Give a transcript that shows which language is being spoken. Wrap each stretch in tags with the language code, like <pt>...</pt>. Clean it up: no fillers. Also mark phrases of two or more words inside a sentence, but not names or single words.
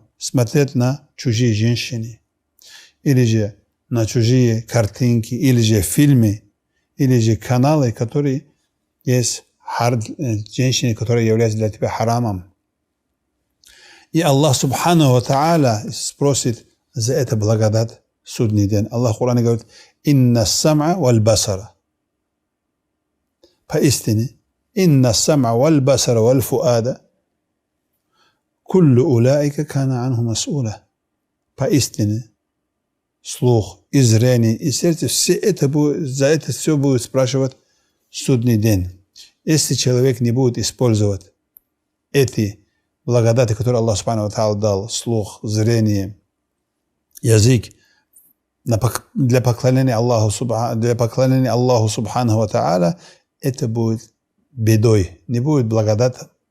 <ru>Смотреть на чужие женщины, или же на чужие картинки, или же фильмы, или же каналы, которые есть женщины, которые являются для тебя харамом. И Аллах</ru> <ar>سبحانه وتعالى</ar> <ru>спросит за это благодать в судный день. Аллах в Коране говорит:</ru> <ar>«إن السمع والبصر». Поистине, «إن السمع والبصر والفؤاد كل أولئك كان عنه مسؤولا».</ar> <ru>Поистине, слух и зрение и сердце, за это все будет спрашивать в судный день. Если человек не будет использовать эти благодати, которые Аллах</ru> <ar>سبحانه وتعالى</ar> <ru>дал, слух, зрение, язык, для поклонения Аллаху</ru> <ar>سبحانه وتعالى,</ar> <ru>это будет бедой, не будет благодати.</ru>